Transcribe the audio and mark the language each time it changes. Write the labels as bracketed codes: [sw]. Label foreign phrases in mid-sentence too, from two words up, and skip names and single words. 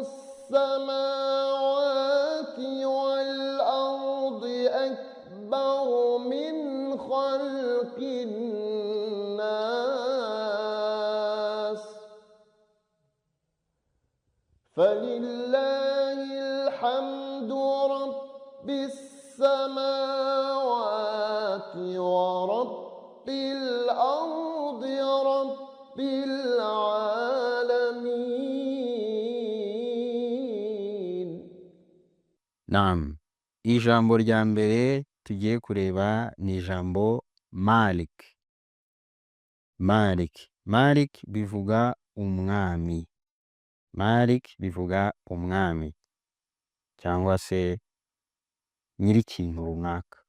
[ar] السماوات والأرض أكبر من خلق الناس فلله الحمد رب السماوات ورب الأرض رب العالمين. Naam. [rw] Ijambo rya mbere tugiye kureba ni ijambo Malik. Malik. Malik bivuga umwami. Malik bivuga umwami cyangwa se nyiri ikintu runaka.